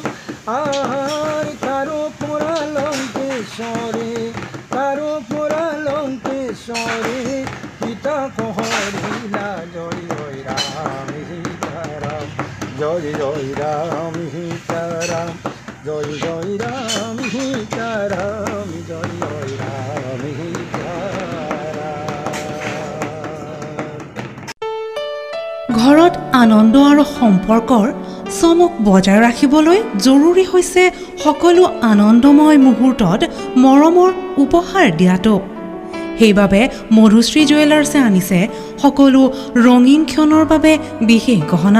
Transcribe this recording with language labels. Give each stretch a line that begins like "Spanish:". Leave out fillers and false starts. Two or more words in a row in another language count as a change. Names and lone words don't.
Bangla: আর কারো পোড়া লঙ্কেশ্বরে কারো পোড়া লঙ্কেশ্বরে পিতা কহরিলা জয় জয় রাম সীতারাম জয় জয় রাম সীতারাম জয় জয় রাম সীতারাম জয় জয় রাম সীতারাম।
Assamese: ঘৰত আনন্দ আৰু সম্পৰ্কৰ চমক বজাই ৰাখিবলৈ জৰুৰী হৈছে সকলো আনন্দময় মুহূৰ্তত মৰমৰ উপহাৰ দিয়াটো। সেইবাবে মধুশ্ৰী জুৱেলাৰ্ছে আনিছে সকলো ৰঙীন ক্ষণৰ বাবে বিশেষ গহনা।